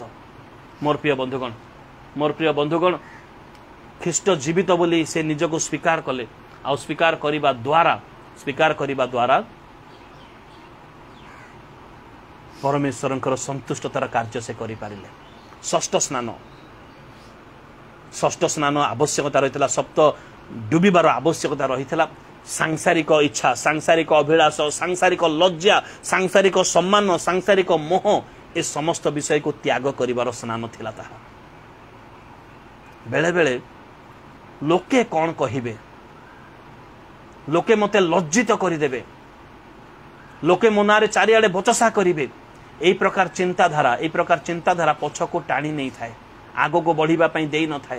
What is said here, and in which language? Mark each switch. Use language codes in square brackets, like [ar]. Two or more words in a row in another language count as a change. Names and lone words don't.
[or] ମୋର ପ୍ରିୟ ବନ୍ଧୁଗଣ ଖ୍ରୀଷ୍ଟ ଜୀବିତ ବୋଲି ସେ ନିଜକୁ ସ୍ୱୀକାର କଲେ, ଆ ସ୍ୱୀକାର କରିବା ଦ୍ୱାରା ପରମେଶ୍ୱରଙ୍କର ସନ୍ତୁଷ୍ଟତାର କାର୍ଯ୍ୟ ସେ କରି ପାରିଲେ। ଷଷ୍ଠ ସ୍ନାନ ଆବଶ୍ୟକତା ରହିଥିଲା, ସପ୍ତ ବୁଡ଼ିବାର ଆବଶ୍ୟକତା ରହିଥିଲା। ସାଂସାରିକ ଇଚ୍ଛା, ସାଂସାରିକ ଅଭିଳାଷ, ସାଂସାରିକ ଲଜ୍ଜା, ସାଂସାରିକ ସମ୍ମାନ, ସାଂସାରିକ ମୋହ, ଏ ସମସ୍ତ ବିଷୟ କୁ ତ୍ୟାଗ କରିବାର ସ୍ନାନ ଥିଲା। ତାହା ବେଳେ ବେଳେ ଲୋକେ କଣ କହିବେ, ଲୋକେ ମତେ ଲଜ୍ଜିତ କରିଦେବେ, ଲୋକେ ମୋ ନାଁରେ ଚାରିଆଡ଼େ ବଚସା କରିବେ, ଏହି ପ୍ରକାର ଚିନ୍ତାଧାରା ପଛ କୁ ଟାଣି ନହିଁ ଥାଏ, ଆଗ କୁ ବଢ଼ିବା ପାଇଁ ଦେଇ ନ ଥାଏ।